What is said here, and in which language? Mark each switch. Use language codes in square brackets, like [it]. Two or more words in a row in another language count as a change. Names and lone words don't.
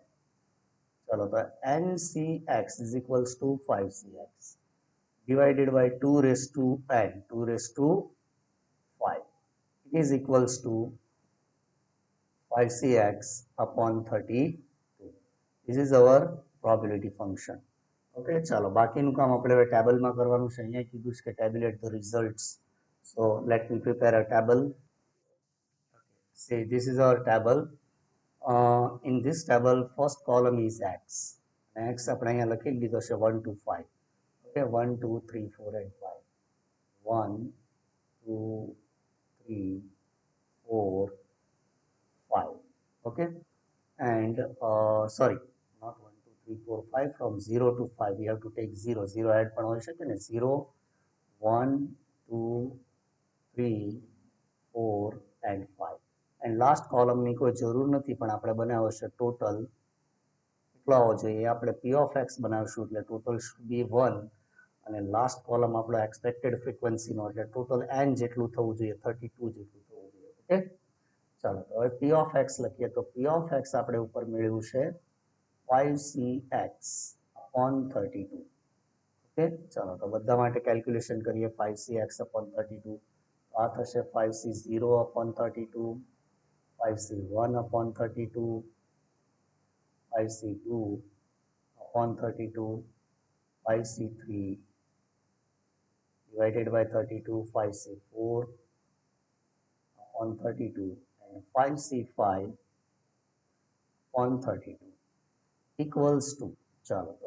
[gu] ચાલો તો [en] NCX is equals to 5CX divided by 2 raised to n, 2 raised to 5. It is equals to 5CX upon 32. This is our probability function. [gu] Okay, ચાલો બાકીનું કામ આપણે હવે ટેબલમાં કરવાનું છે. અહીંયા કીધું છે કે [en] tabulate the results. So let me prepare a table. See, this is our table. In this table, first column is X. [gu] X આપણે અહીંયા લખી દીધો છે 1 to 5. Okay, 1, 2, 3, 4 and 5. [en] 1, 2, 3, 4, 5. Okay, and sorry, not 1, 2, 3, 4, 5. From 0 to 5, we have to take 0. 0 add [gu] પણ હોઈ શકે ને [en] 0, 1, 2, 3, 4 and 5. And last column [gu] ની કોઈ જરૂર નથી પણ આપણે બનાવ્યો છે total કેટલો આવવો જોઈએ આપણે [en] P of X [gu] બનાવશું એટલે [en] total should be 1 [gu] અને [en] last column [gu] આપણો [en] expected frequency [gu] નો એટલે [en] total n [gu] જેટલું થવું જોઈએ 32 જેટલું થવું જોઈએ. ઓકે, ચાલો તો હવે [en] P of X [gu] લખીએ તો [en] P of X [gu] આપણે ઉપર મેળવ્યું છે [en] 5CX upon 32. [gu] ઓકે, ચાલો તો બધા માટે કેલ્ક્યુલેશન કરીએ [en] 5CX upon 32. [gu] આ થશે [en] 5C0 upon 32, 5C1 upon 32, 5C2 upon 32, 5C3 divided by 32, 5C4 upon 32 and 5C5 upon 32 equals to, chalo, so